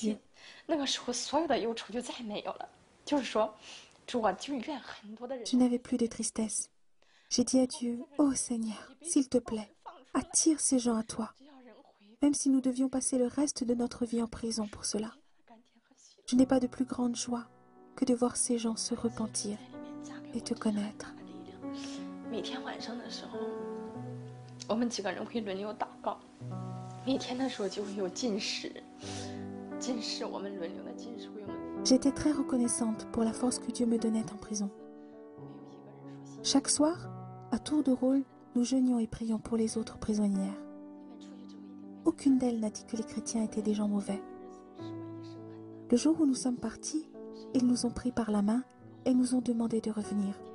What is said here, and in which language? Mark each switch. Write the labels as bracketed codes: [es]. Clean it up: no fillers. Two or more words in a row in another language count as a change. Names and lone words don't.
[fr] » Je n'avais plus de tristesse. J'ai dit à Dieu « Oh Seigneur, s'il te plaît, attire ces gens à toi, même si nous devions passer le reste de notre vie en prison pour cela. Je n'ai pas de plus grande joie que de voir ces gens se repentir et te connaître. » [zh] 每天晚上的时候，我们几个人会轮流祷告。每天的时候就会有禁食，禁食我们轮流的禁食会用。 [fr] J'étais très reconnaissante pour la force que Dieu me donnait en prison. Chaque soir, à tour de rôle, nous jeûnions et prions pour les autres prisonnières. Aucune d'elles n'a dit que les chrétiens étaient des gens mauvais. Le jour où nous sommes partis, ils nous ont pris par la main et nous ont demandé de revenir.